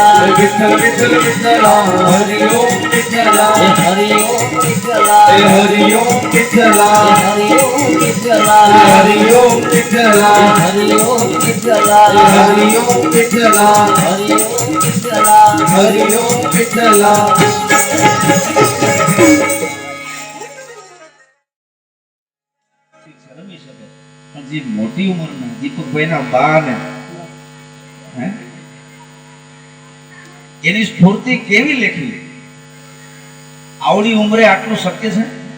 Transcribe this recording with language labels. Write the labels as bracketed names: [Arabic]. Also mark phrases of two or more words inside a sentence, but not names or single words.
[Marathi] विठ्ठल विठ्ठल विठ्ठला हरिओम विठ्ठला हरिओम विठला हरिओम विठ्ठला हरिओम विठला हरिओम विठ्ठला हरिओम विठला हरिओम विठ्ठला हरिओम विठला हरिओम विठ्ठला [Gujarati] રમી શકે પણ જે મોટી ઉંમરના દીપકભાઈના બા ને હે એની સ્ફૂર્તિ કેવી લેખી આવડી ઉંમરે આટલું શક્ય છે